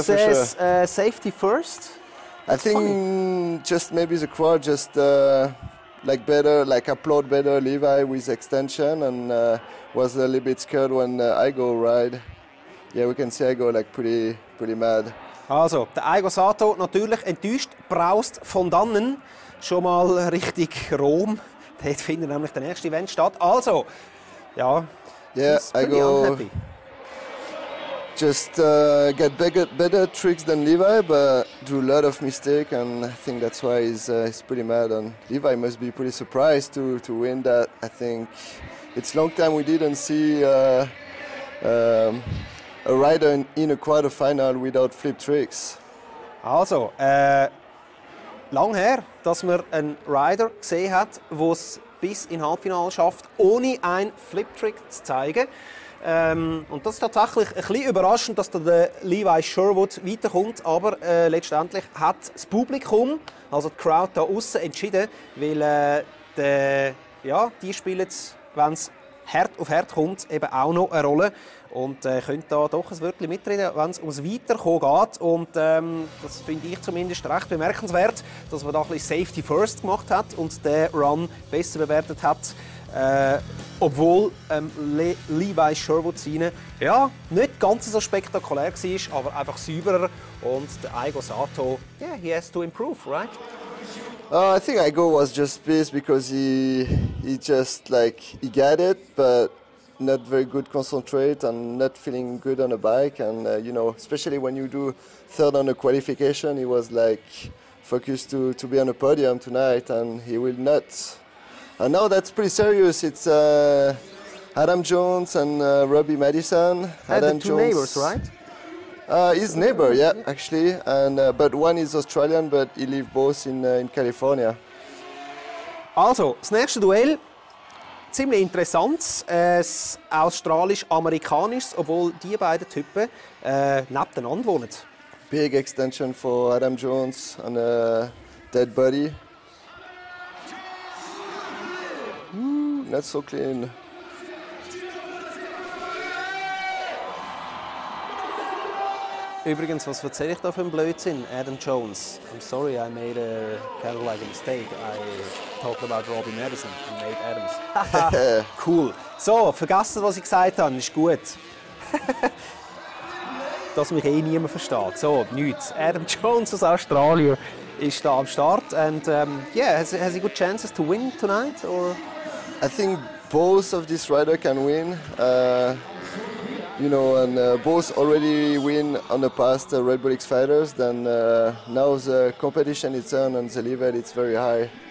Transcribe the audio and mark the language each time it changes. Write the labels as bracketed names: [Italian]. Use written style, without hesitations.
[English] says, for sure. Safety first. I think just maybe the crowd just like applaud better Levi with extension and was a little bit scared when Aigo ride. Yeah, we can see Aigo like pretty mad. [German] Also, der Aigo Sato natürlich enttäuscht, braust von dannen schon mal Richtung Rom. Dort findet nämlich der nächste Event statt. Also, ja, [English] yeah, Aigo just get better tricks than Levi, but do a lot of mistake, and I think that's why he's pretty mad. And Levi must be pretty surprised to win that. I think it's a long time we didn't see a rider in a quarterfinal without flip tricks. [German] Also, lang her, dass man einen Rider gesehen hat, der es bis in Halbfinale schafft, ohne einen Flip-Trick zu zeigen. Und das ist tatsächlich ein bisschen überraschend, dass der Levi Sherwood weiterkommt. Aber letztendlich hat das Publikum, also die Crowd da außen, entschieden, weil die spielen, wenn es hart auf hart kommt, eben auch noch eine Rolle. Und können da doch ein Wörtchen mitreden, wenn es ums Weiterkommen geht. Und das finde ich zumindest recht bemerkenswert, dass man da ein bisschen Safety First gemacht hat und den Run besser bewertet hat. Obwohl Levi Sherwood seine nicht ganz so spektakulär war, aber einfach sauberer. Und der [English] Aigo Sato, yeah, he has to improve, right? I think Aigo was just pissed because he got it, but not very good concentrate and not feeling good on a bike. And especially when you do third on a qualification, he was like focused to be on a podium tonight, and he will not. And now that's pretty serious. It's Adam Jones and Robbie Madison. Adam the two neighbors, right? His neighbor, yeah, actually. And but one is Australian, but he lives both in California. [German] Also, das nächste Duell, ziemlich interessant. Ein australisch-amerikanisches, obwohl die beiden Typen nebeneinander wohnen. [English] Big extension for Adam Jones on a dead body. Not so clean. [German] Übrigens, was erzähle ich da für einen Blödsinn? Adam Jones. [English] I'm sorry, I made a kind of like a mistake. I talked about Robbie Madison and Nate Adams. Cool. [German] So, vergessen, was ich gesagt habe, ist gut. Dass mich niemand versteht. So, nichts. Adam Jones aus Australien ist da am Start. [English] And yeah, has he good chances to win tonight? Or? I think both of these riders can win. And both already win on the past Red Bull X Fighters. Then now the competition is on and the level it's very high.